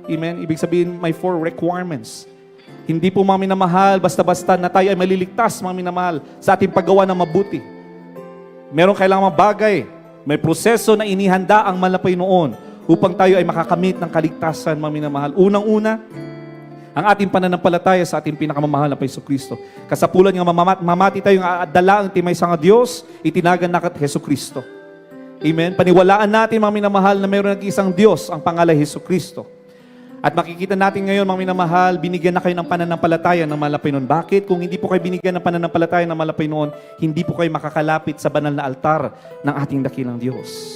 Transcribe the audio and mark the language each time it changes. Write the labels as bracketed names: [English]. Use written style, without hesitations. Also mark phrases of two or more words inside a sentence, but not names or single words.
[Filipino] Ibig sabihin, may 4 requirements Hindi po mga minamahal, basta-basta na tayo ay maliligtas mga minamahal sa ating paggawa ng mabuti. Meron kailangan mga bagay, may proseso na inihanda ang malapay noon upang tayo ay makakamit ng kaligtasan mga minamahal. Unang-una, ang ating pananampalataya sa ating pinakamamahal na Jesucristo. [Iloko] Kasapulan nga mamati tayong dala ang timay sa nga Diyos, itinagan na kat Jesucristo. [Filipino] Amen. Paniwalaan natin mga minamahal na mayroon nag-isang Diyos, ang pangalan Jesucristo. At makikita natin ngayon mga minamahal, binigyan na kayo ng pananampalataya ng malapay noon. Bakit? Kung hindi po kayo binigyan ng pananampalataya ng malapay noon, hindi po kayo makakalapit sa banal na altar ng ating dakilang Diyos.